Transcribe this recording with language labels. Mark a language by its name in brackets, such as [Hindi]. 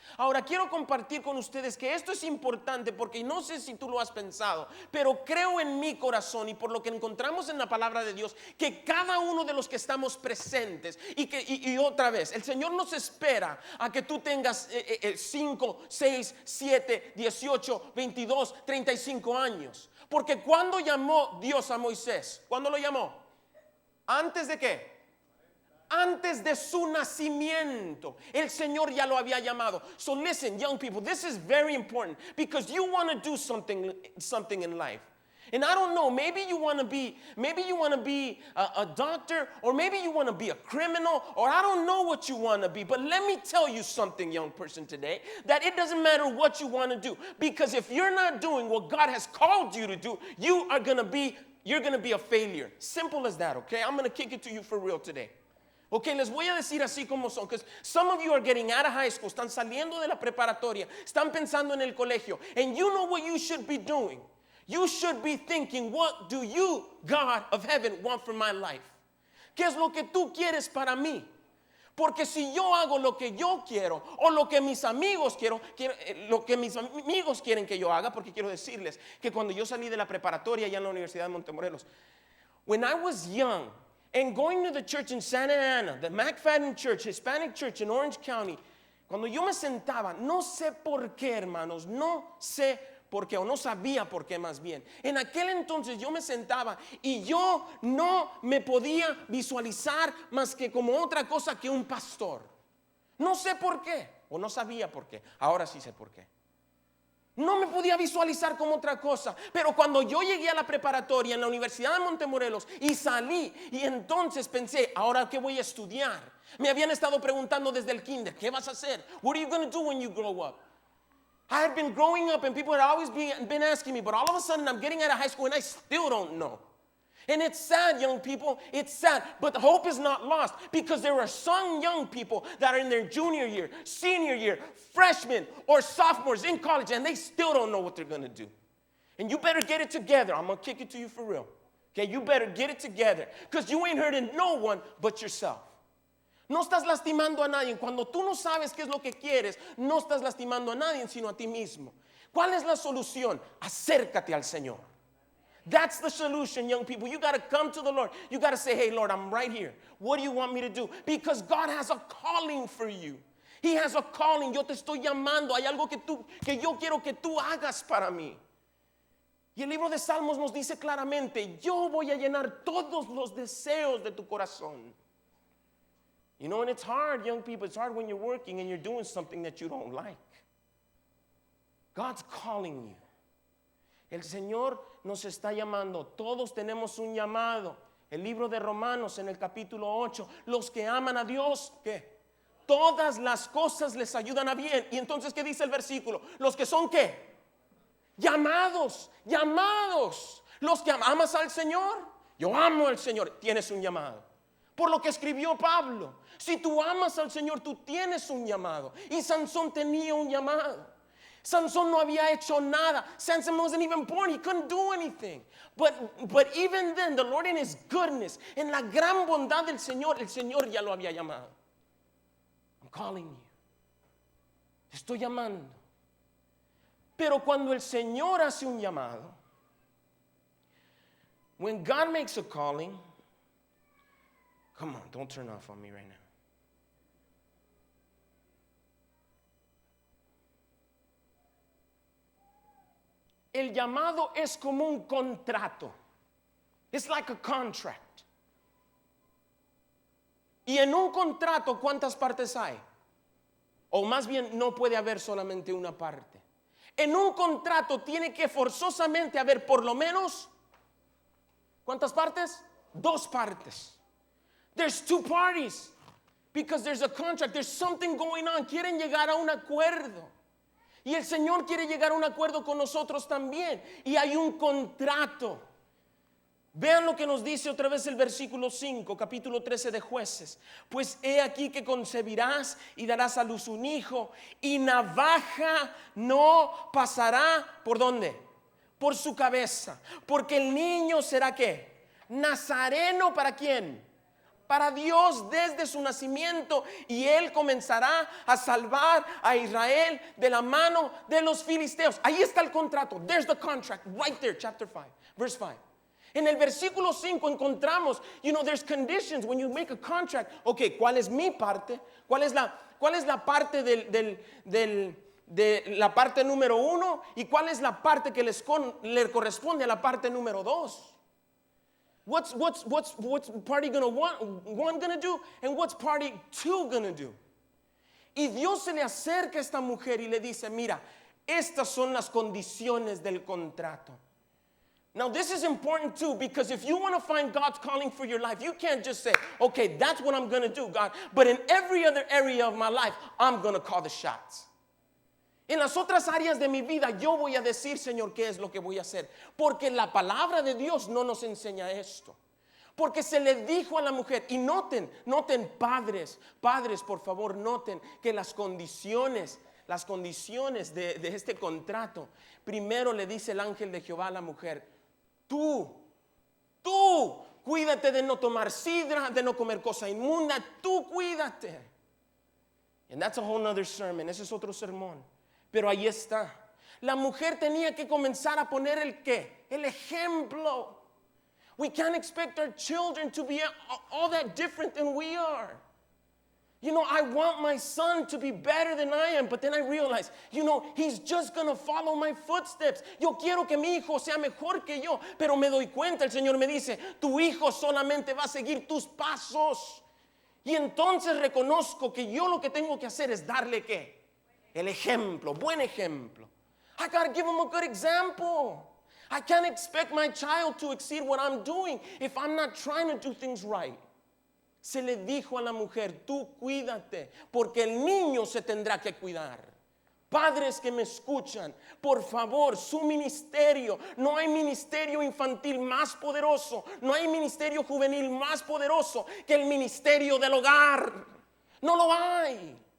[Spanish] Ahora quiero compartir con ustedes que esto es importante porque no sé si tú lo has pensado, pero creo en mi corazón y por lo que encontramos en la palabra de Dios, que cada uno de los que estamos presentes y otra vez, el Señor nos espera a que tú tengas 5, 6, 7, 18, 22, 35 años. Porque cuando llamó Dios a Moisés, ¿cuándo lo llamó? ¿Antes de qué? Antes de su nacimiento, el Señor ya lo había llamado. [English] So listen, young people, this is very important because you want to do something in life. And I don't know, maybe you want to be a doctor, or maybe you want to be a criminal, or I don't know what you want to be. But let me tell you something, young person, today, that it doesn't matter what you want to do, because if you're not doing what God has called you to do, you're going to be a failure. Simple as that, okay? I'm going to kick it to you for real today. [Spanish] Ok, les voy a decir así como son, [English] because some of you are getting out of high school, [Spanish] están saliendo de la preparatoria, están pensando en el colegio, [English] and you know what you should be doing. You should be thinking, what do you, God of heaven, want for my life? [Spanish] ¿Qué es lo que tú quieres para mí? Porque si yo hago lo que yo quiero, o lo que mis amigos lo que mis amigos quieren que yo haga, porque quiero decirles que cuando yo salí de la preparatoria allá en la Universidad de Montemorelos, [English] when I was young, and going to the church in Santa Ana, the McFadden Church, Hispanic Church in Orange County, [Spanish] cuando yo me sentaba, no sé por qué, hermanos, no sé por qué, o no sabía por qué más bien. En aquel entonces yo me sentaba y yo no me podía visualizar más que como otra cosa que un pastor. No sé por qué, o no sabía por qué. Ahora sí sé por qué. No me podía visualizar como otra cosa. Pero cuando yo llegué a la preparatoria en la Universidad de Montemorelos y salí, y entonces pensé, ¿ahora qué voy a estudiar? Me habían estado preguntando desde el kinder, ¿qué vas a hacer? [English] What are you going to do when you grow up? I had been growing up and people had always been asking me, but all of a sudden I'm getting out of high school and I still don't know. And it's sad, young people, it's sad, but hope is not lost because there are some young people that are in their junior year, senior year, freshmen, or sophomores in college, and they still don't know what they're going to do. And you better get it together. I'm going to kick it to you for real. Okay, you better get it together because you ain't hurting no one but yourself. [Spanish] No estás lastimando a nadie. Cuando tú no sabes qué es lo que quieres, no estás lastimando a nadie, sino a ti mismo. ¿Cuál es la solución? Acércate al Señor. [English] That's the solution, young people. You got to come to the Lord. You got to say, hey, Lord, I'm right here. What do you want me to do? Because God has a calling for you. He has a calling. [Spanish] Yo te estoy llamando. Hay algo que yo quiero que tú hagas para mí. Y el libro de Salmos nos dice claramente, yo voy a llenar todos los deseos de tu corazón. [English] You know, and it's hard, young people. It's hard when you're working and you're doing something that you don't like. God's calling you. [Spanish] El Señor nos está llamando. Todos tenemos un llamado. El libro de Romanos en el capítulo 8. Los que aman a Dios, ¿qué? Todas las cosas les ayudan a bien. Y entonces, ¿qué dice el versículo? Los que son, ¿qué? Llamados. Los que amas al Señor. Yo amo al Señor. Tienes un llamado. Por lo que escribió Pablo. Si tú amas al Señor, tú tienes un llamado. Y Sansón tenía un llamado. Sansón no había hecho nada. [English] Samson wasn't even born. He couldn't do anything. But even then, the Lord in His goodness, [Spanish] en la gran bondad del Señor, el Señor ya lo había llamado. [English] I'm calling you. [Spanish] Te estoy llamando. Pero cuando el Señor hace un llamado, [English] when God makes a calling, come on, don't turn off on me right now. [Spanish] El llamado es como un contrato. [English] It's like a contract. [Spanish] Y en un contrato, ¿cuántas partes hay? O más bien, no puede haber solamente una parte. En un contrato tiene que forzosamente haber por lo menos, ¿cuántas partes? 2 partes. [English] There's 2 parties. Because there's a contract. There's something going on. [Spanish] Quieren llegar a un acuerdo. Y el Señor quiere llegar a un acuerdo con nosotros también. Y hay un contrato. Vean lo que nos dice otra vez el versículo 5, capítulo 13 de Jueces. Pues he aquí que concebirás y darás a luz un hijo, y navaja no pasará, ¿por dónde? Por su cabeza. Porque el niño será, ¿qué? Nazareno, ¿para quién? Para Dios desde su nacimiento, y Él comenzará a salvar a Israel de la mano de los filisteos. Ahí está el contrato. [English] There's the contract right there, chapter 5, verse 5. [Spanish] En el versículo 5 encontramos, [English] there's conditions when you make a contract. [Spanish] Ok, ¿cuál es mi parte? ¿Cuál es la parte de la parte número 1? ¿Y cuál es la parte que le corresponde a la parte número 2? [English] What's party one gonna do, and what's party 2 gonna do? [Spanish] Y Dios se le acerca a esta mujer y le dice, mira, estas son las condiciones del contrato. [English] Now this is important too, because if you want to find God's calling for your life, you can't just say, okay, that's what I'm gonna do, God, but in every other area of my life, I'm gonna call the shots. [Spanish] En las otras áreas de mi vida yo voy a decir, Señor, qué es lo que voy a hacer. Porque la palabra de Dios no nos enseña esto. Porque se le dijo a la mujer, y noten padres, por favor, noten que las condiciones de este contrato, primero le dice el ángel de Jehová a la mujer, tú, cuídate de no tomar sidra, de no comer cosa inmunda, tú cuídate. [English] And that's a whole nother sermon, [Spanish] ese es otro sermón. Pero ahí está. La mujer tenía que comenzar a poner el qué? El ejemplo. [English] We can't expect our children to be all that different than we are. I want my son to be better than I am, but then I realize, he's just going to follow my footsteps. [Spanish] Yo quiero que mi hijo sea mejor que yo, pero me doy cuenta, el Señor me dice, tu hijo solamente va a seguir tus pasos. Y entonces reconozco que yo lo que tengo que hacer es darle ¿qué? El ejemplo, buen ejemplo. [English] I gotta give him a good example. I can't expect my child to exceed what I'm doing if I'm not trying to do things right. [Spanish] Se le dijo a la mujer, tú cuídate, porque el niño se tendrá que cuidar. Padres que me escuchan, por favor, su ministerio, no hay ministerio infantil más poderoso, no hay ministerio juvenil más poderoso que el ministerio del hogar. No lo hay.